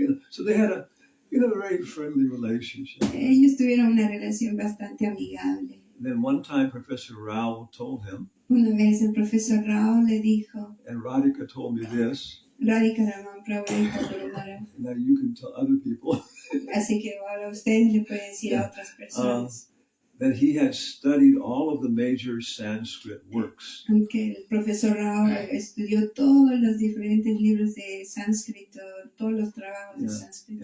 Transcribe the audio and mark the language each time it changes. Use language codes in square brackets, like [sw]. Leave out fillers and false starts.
[en] So they had a very friendly relationship. [es] Ellos tuvieron una relación bastante amigable. [en] And then one time Professor Rao told him. [es] Una vez el profesor Rao le dijo. [en] And Radhika told me this. [es] Radhika Raman Prabhu le dijo. [en] Now you can tell other people. [es] Así que ahora ustedes le pueden decir a otras personas. [en] That he had studied all of the major Sanskrit works. [es] Que el profesor Rao estudió todos los diferentes libros de sánscrito, todos los trabajos de sánscrito.